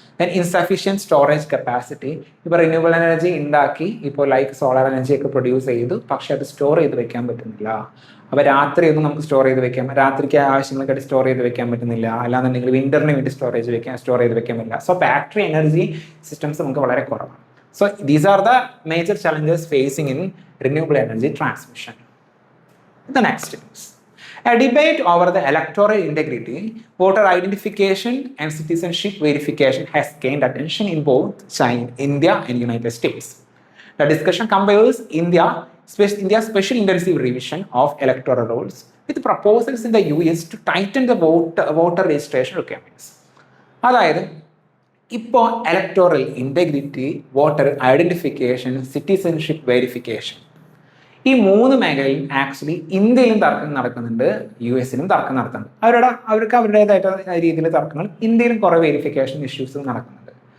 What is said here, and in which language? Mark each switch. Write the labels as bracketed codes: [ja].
[ml] Then insufficient storage capacity. ഇപ്പോൾ renewable energy ഉണ്ടാക്കി ഇപ്പോൾ ലൈക്ക് സോളാർ എനർജി ഒക്കെ പ്രൊഡ്യൂസ് ചെയ്തു, പക്ഷെ അത് സ്റ്റോർ ചെയ്ത് വെക്കാൻ പറ്റുന്നില്ല. അപ്പോൾ രാത്രിയൊന്നും നമുക്ക് സ്റ്റോർ ചെയ്ത് വെക്കാം, രാത്രിക്ക് ആവശ്യങ്ങൾക്കായിട്ട് സ്റ്റോർ ചെയ്ത് വെക്കാൻ പറ്റുന്നില്ല. അല്ലാന്നുണ്ടെങ്കിൽ വിന്ററിന് വേണ്ടി സ്റ്റോർ ചെയ്ത് വെക്കാൻ പറ്റില്ല. സോ ബാറ്ററി എനർജി സിസ്റ്റംസ് നമുക്ക് വളരെ കുറവാണ്. [en] So these are the major challenges facing in renewable energy transmission. The next is a debate over the electoral integrity, voter identification and citizenship verification has gained attention in both China, India and United States. The discussion compares India's special intensive revision of electoral rules with proposals in the US to tighten the voter registration requirements. [ml] അതായത് ഇപ്പോൾ electoral integrity, voter identification, citizenship verification, ഈ 3 മേഖലയിലും actually ഇന്ത്യയിലും തർക്കം നടക്കുന്നുണ്ട്, US തർക്കം നടത്തുന്നുണ്ട്. അവർക്ക് അവരുടേതായിട്ടുള്ള രീതിയിൽ തർക്കങ്ങൾ, ഇന്ത്യയിലും കുറേ വെരിഫിക്കേഷൻ ഇഷ്യൂസ് നടക്കുന്നുണ്ട്.